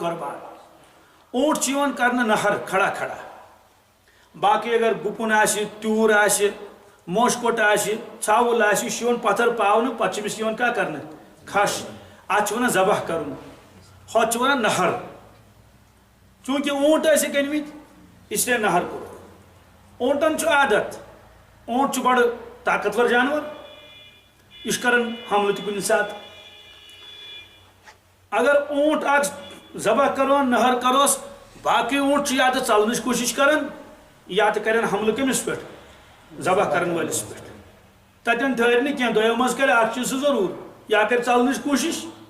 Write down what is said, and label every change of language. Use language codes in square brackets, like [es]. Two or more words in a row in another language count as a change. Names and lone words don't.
[ks] قۄربان اوٗنٹ چھُ یِوان کرنہٕ نہر کھڑا کھڑا باقٕے اگر گُپُن آسہِ تیوٗر آسہِ موشہٕ کوٚٹ آسہِ ژھاوُل آسہِ یہِ چھُ یِوان پتھر پاونہٕ پتہٕ چھِ أمِس یِوان کیٛاہ کرنہٕ کھش اتھ چھِ ونان ذبح کرُن ہۄتھ چھِ ونان نہر چوٗنٛکہِ اوٗنٹ ٲسِکھ أنمٕتۍ [ur] اس لیے [ks] نہر کوٚر اوٗنٹن چھُ عادت اوٗنٹ چھُ بڑٕ طاقتور جانور یہِ چھُ کران حملہٕ تہِ کُنہِ ساتہٕ اگر اوٗنٹ اکھ ذبح کروون نہر کروس باقٕے اوٗنٹ چھِ یا تہٕ ژلنٕچ کوٗشش کران یا تہٕ کرن حملہٕ کٔمِس پٮ۪ٹھ ذبح کرن وٲلِس پٮ۪ٹھ تتٮ۪ن ٹھہرِ نہٕ کینٛہہ دۄیو منٛز کرِ اکھ چیٖز سُہ ضروٗر یا کرِ ژلنٕچ کوٗشش